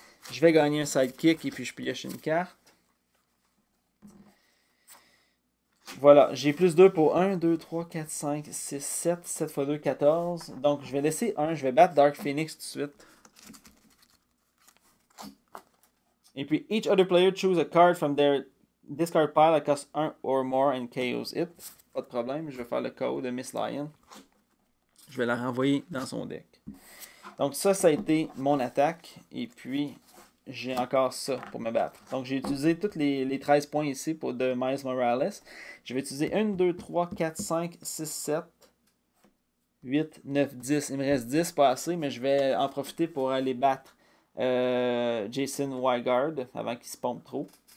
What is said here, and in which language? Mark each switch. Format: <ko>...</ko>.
<fr>Je vais gagner un sidekick, et puis je pioche une carte. Voilà, j'ai plus 2 pour 1, 2, 3, 4, 5, 6, 7. 7 x 2, 14. Donc, je vais laisser 1. Je vais battre Dark Phoenix tout de suite. Et puis,</fr> <en>each other player choose a card from their discard pile that costs 1 or more and KOs it.</en> <fr>Pas de problème, je vais faire le KO de Miss Lion. Je vais la renvoyer dans son deck. Donc ça a été mon attaque. Et puis, j'ai encore ça pour me battre. Donc j'ai utilisé tous les 13 points ici de Miles Morales. Je vais utiliser 1, 2, 3, 4, 5, 6, 7, 8, 9, 10. Il me reste 10, pas assez, mais je vais en profiter pour aller battre Jason Wygard avant qu'il se pompe trop.</fr>